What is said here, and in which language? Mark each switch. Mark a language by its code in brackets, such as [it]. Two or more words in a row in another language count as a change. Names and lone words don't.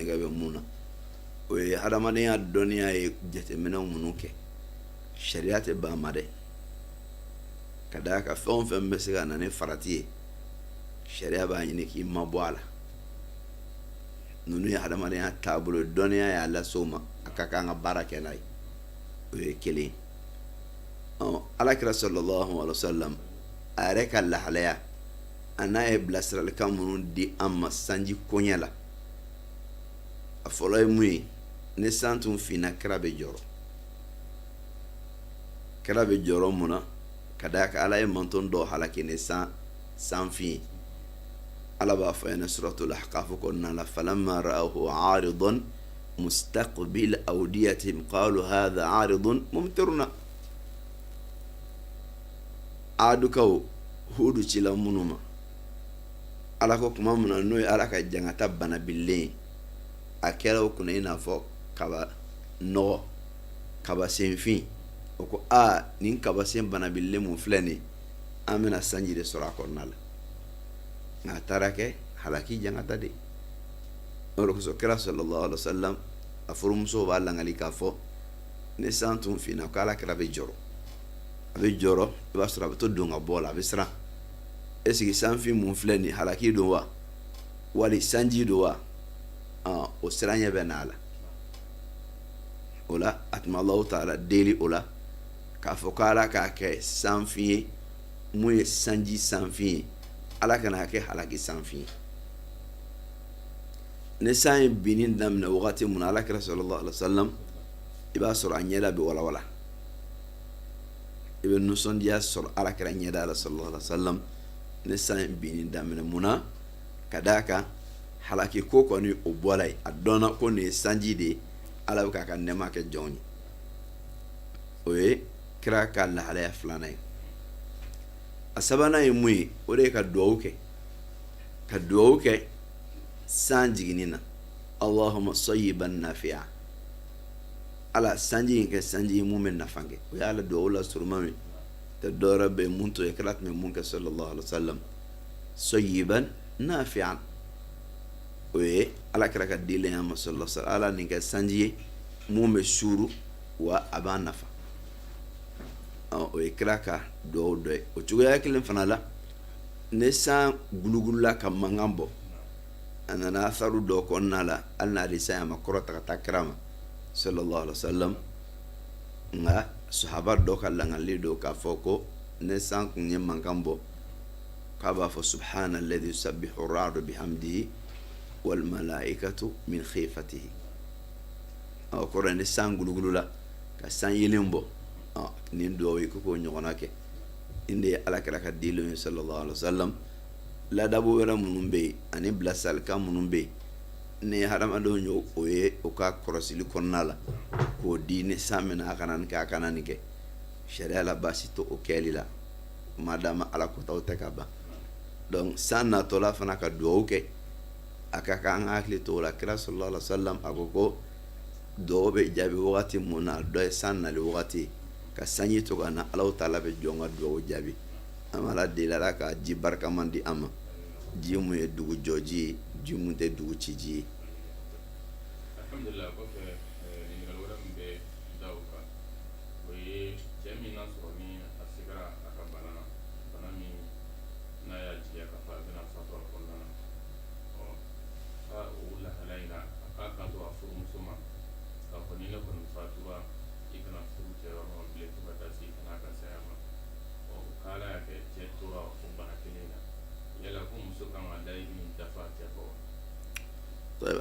[bm] nega be muna o ye hadamadenya dɔnniya ye jateminɛw minnu kɛ sariya tɛ ban ma dɛ ka daa ka fɛn o fɛn bɛ se ka na ni farati ye sariya b'a ɲini k'i ma bɔ a la ninnu ye hadamadenya taabolo dɔnniya y'a lase o ma a ka kan ka baara kɛ n'a ye o ye kelen alakira [ar] صلى الله عليه وسلم [bm] a yɛrɛ ka lahalaya a n'a ye bilasiralikan minnu di an ma sanji koɲɛ la a fɔlɔ ye mun ye ni san tun finna kira bɛ jɔrɔ kira bɛ jɔrɔ mun na ka daa ka ala ye mantɔn dɔw halaki ni san fin ye ala b'a fɔ yen suratul ahqaf kɔnɔna la [ar] فلما رأوه عارضا مستقبل أوديتهم قالوا هذا عارض ممطرنا [bm] adukaw hudu cila minnu ma ala ko kuma min na n'o ye ala ka jangata banabilen a kɛra o kunna i n'a fɔ kaba nɔgɔ kaba senfin o ko nin kaba sen banabilen mun filɛ nin an bɛna sanji de sɔrɔ a kɔnɔna la nka a taara kɛ halaki jangata de o de kosɔn kira [ar] صلى الله عليه وسلم [bm] a furumusow b'a langali k'a fɔ ni san tun finna ko ala kira bɛ jɔrɔ a bɛ jɔrɔ i b'a sɔrɔ a bɛ to don ka bɔ la a bɛ siran esigi sanfin mun filɛ nin halaki don wa wali sanji don wa o siranya bɛ n'a la o la a tuma Allahu ta'ala deli o la k'a fɔ ko ala k'a kɛ sanfin ye mun ye sanji sanfin ye ala kana kɛ halaki sanfin ye ni san ye binni daminɛ wagati mun na ala kira [ar] صلى الله عليه وسلم [bm] i b'a sɔrɔ a ɲɛda bɛ walawala i bɛ nisɔndiya sɔrɔ ala kira ɲɛda la [ar] صلى الله عليه وسلم [bm] ni san ye binni daminɛ mun na ka d'a kan halaki ko kɔni o bɔra yen a dɔnna ko nin ye sanji de ye ala bɛ k'a ka nɛɛma kɛ jɔnw ye o ye kira ka lahalaya filanan ye a sabanan ye mun ye o de ye ka duwawu kɛ san jiginni na [ar] اللهم صيبا نافعا [bm] ala sanji in kɛ sanji ye mun bɛ nafa kɛ o ye ala duwawu la suruma min tɛ dɔwɛrɛ bɛ mun to ye kira tun bɛ mun kɛ [ar] صلى الله عليه وسلم صيبا نافعا [bm] o ye ala kira ka dilenya ma [ar] صلى الله عليه وسلم [bm] ala nin kɛ sanji ye mun bɛ suuru wa a b'a nafa o ye kira ka duwawu dɔ ye o cogoya kelen fana la ni san gulugulula ka mankan bɔ a nana asaru dɔ kɔnɔna la hali n'ale san a ma kɔrɔta ka taa kira ma [ar] صلى الله عليه وسلم [bm] nka sahaba dɔ ka langali don k'a fɔ ko ni san kun ye mankan bɔ k'a b'a fɔ [ar] سبحان الذي يسبح الرعد بحمده والملائكة من خيفته [bm] o kɔrɔ ni san gulugulula ka san yelen bɔ nin duwawu ye ko ɲɔgɔnna kɛ nin de ye ala kira ka dilen ye [ar] صلى الله عليه [bm] wasallam ladabu wɛrɛ minnu bɛ yen ani bilasiralikan minnu bɛ yen ni hadamadenw ye o ye o ka kɔlɔsili kɔnɔna la k'o di ni san mina a kana nin kɛ a kana nin kɛ sariya la baasi to o kɛli la madama ala kotaw tɛ ka ban donc san natɔla fana ka duwawu kɛ a ka kan an hakili to o la kira [ar] صلى الله عليه وسلم [bm] a ko ko duwawu bɛ jaabi wagati mun na dɔ ye san nali wagati ka sanji to ka na Alahu taala bɛ jɔn ka duwawu jaabi an bɛ ala deli ala ka ji barikaman di an ma ji mun ye dugu jɔji ye ji mun tɛ dugu ci ji ye alhamdulillah kɔfɛ ɲininkali wɛrɛ min bɛ da o kan o ye cɛ min n'a sɔrɔ ni a sigara a ka bana na bana min n'a y'a jigiya ka fɔ a bɛna fato a kɔnɔna na ka o lahala in na a k'a kanto a furumuso ma k'a fɔ ni ne kɔni fatura i kana furu cɛ yɔrɔ ma bilen fo ka taa se i kana a ka saya ma k'ala y'a kɛ cɛ tora o bana kelen na yala ko muso kan ka layidu min dafa cɛ kɔ wa.